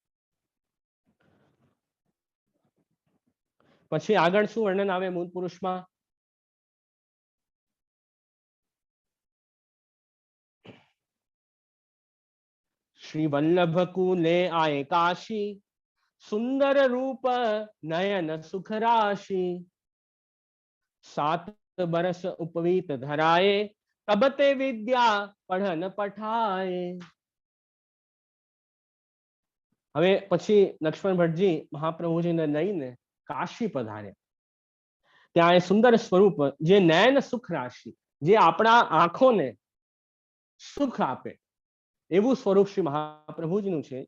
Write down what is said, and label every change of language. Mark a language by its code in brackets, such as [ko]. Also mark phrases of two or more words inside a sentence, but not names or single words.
[gu] પછી આગળ શું વર્ણન આવે મૂળ પુરુષમાં? [bra] श्री वल्लभ कुले आय काशी, सुंदर रूप नयन सुख राशी, 7 बरस उपवीत धराए, तब ते विद्या पढ़न पठाए. [gu] હવે પછી લક્ષ્મણ ભટ્ટજી મહાપ્રભુજીને લઈને કાશી પધાર્યા. ત્યાં એ સુંદર સ્વરૂપ જે [bra] नयन सुख राशि, [gu] જે આપણા આંખોને સુખ આપે એવું સ્વરૂપ શ્રી મહાપ્રભુજીનું છે.